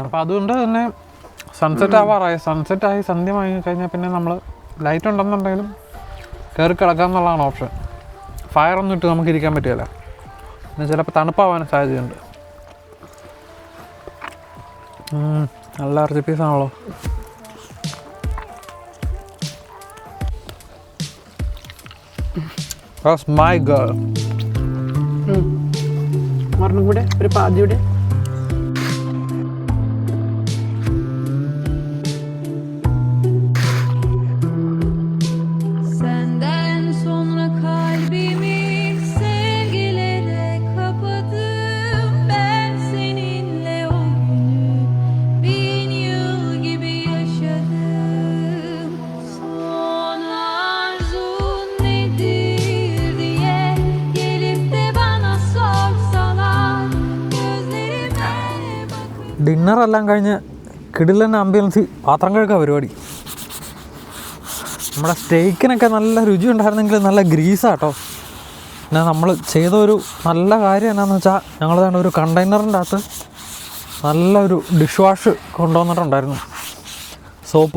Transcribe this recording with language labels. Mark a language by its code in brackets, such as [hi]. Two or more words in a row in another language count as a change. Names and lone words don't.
[ml] അപ്പോൾ അതുകൊണ്ട് തന്നെ സൺസെറ്റ് ആവാറായി. സൺസെറ്റായി സന്ധ്യ വാങ്ങി കഴിഞ്ഞാൽ പിന്നെ നമ്മൾ ലൈറ്റ് ഉണ്ടെന്നുണ്ടെങ്കിലും കയറി കിടക്കാമെന്നുള്ളതാണ് ഓപ്ഷൻ. ഫയറൊന്നും ഇട്ട് നമുക്ക് ഇരിക്കാൻ പറ്റില്ല, പിന്നെ ചിലപ്പോൾ തണുപ്പാവാൻ സാധ്യതയുണ്ട്. നല്ല ഇറച്ചി പീസാണല്ലോ. [en] That's my girl. [ml] ഒരെണ്ണം കൂടെ, ഒരു പാതിയുടെ. [tr] Senden sonra kalbimi sevgilere kapadım. Ben seninle o günü 1000 yıl gibi yaşadım. Son arzun nedir diye gelip de bana sorsalar, gözlerime bakıp [ml] ഡിന്നറെല്ലാം കഴിഞ്ഞ് കിടിലൻ ആംബിയൻസ് പാത്രം കഴുകാൻ പരിപാടി. നമ്മുടെ സ്റ്റേക്കിനൊക്കെ നല്ല രുചി ഉണ്ടായിരുന്നെങ്കിൽ നല്ല ഗ്രീസാട്ടോ. പിന്നെ നമ്മൾ ചെയ്തൊരു നല്ല കാര്യം എന്നാന്ന് വെച്ചാൽ ഞങ്ങൾ തന്നെ ഒരു കണ്ടെയ്നറിൻ്റെ അകത്ത് നല്ലൊരു [en] dish wash [ml] കൊണ്ടുവന്നിട്ടുണ്ടായിരുന്നു, സോപ്പ്.